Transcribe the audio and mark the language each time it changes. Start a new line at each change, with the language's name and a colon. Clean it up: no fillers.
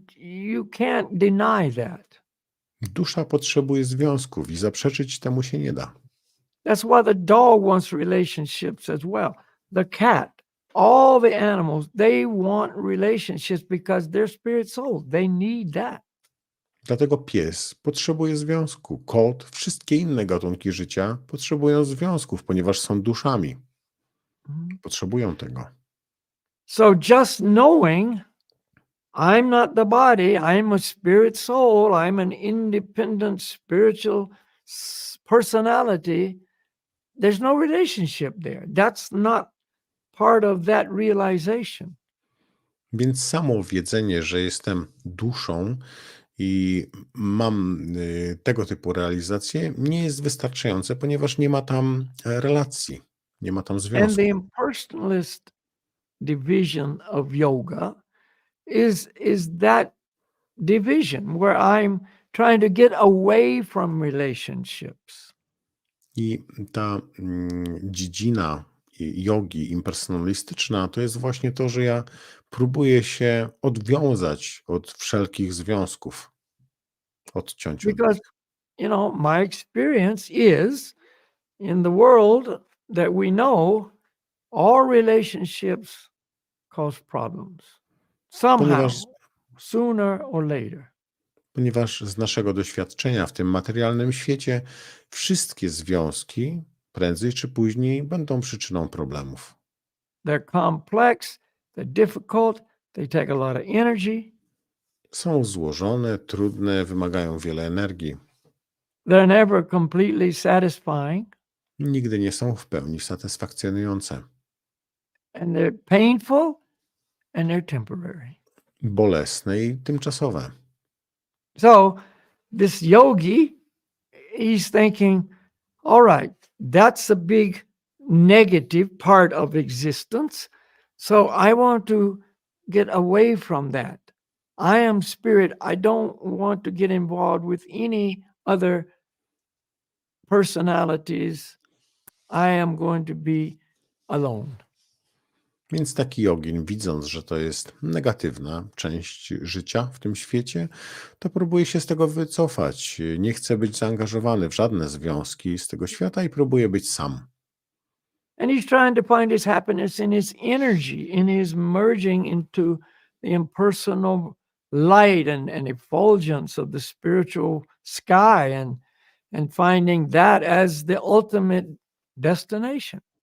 English: You can't deny that.
Polish: Dusza potrzebuje związków i zaprzeczyć temu się nie da.
English: That's why the dog wants relationships as well. The cat, all the animals, they want relationships because they're spirit souls. They need that.
Polish: Dlatego pies potrzebuje związku, kot, wszystkie inne gatunki życia potrzebują związków, ponieważ są duszami. Potrzebują tego.
English: So just knowing I'm not the body, I'm a spirit soul, I'm an independent spiritual personality, there's no relationship there. That's not part of that realization.
Polish: Więc samo wiedzenie, że jestem duszą i mam tego typu realizacje, nie jest wystarczające, ponieważ nie ma tam relacji, nie ma tam
English: And
Polish: związku.
English: the impersonalist division of yoga is that division where I'm trying to get away from relationships.
Polish: I ta dziedzina jogi impersonalistyczna to jest właśnie to, że ja próbuję się odwiązać od wszelkich związków, odciąć od
English: Because,
Polish: nich.
English: my experience is in the world that we know, all relationships cause problems. Somehow, sooner or later.
Polish: Ponieważ z naszego doświadczenia w tym materialnym świecie wszystkie związki prędzej czy później będą przyczyną problemów.
English: They're complex, they're difficult, they take a lot of energy.
Polish: Są złożone, trudne, wymagają wiele energii.
English: They're never completely satisfying.
Polish: Nigdy nie są w pełni satysfakcjonujące.
English: And they're painful and they're temporary.
Polish: Bolesne i tymczasowe.
English: So this yogi, he's thinking, all right, that's a big negative part of existence. So I want to get away from that. I am spirit. I don't want to get involved with any other personalities. I am going to be alone.
Polish: Więc taki jogin, widząc, że to jest negatywna część życia w tym świecie, to próbuje się z tego wycofać. Nie chce być zaangażowany w żadne związki z tego świata i próbuje być sam.
English: And he's trying to find his happiness in his energy, in his merging into the impersonal light and effulgence of the spiritual sky and finding that as the ultimate destination.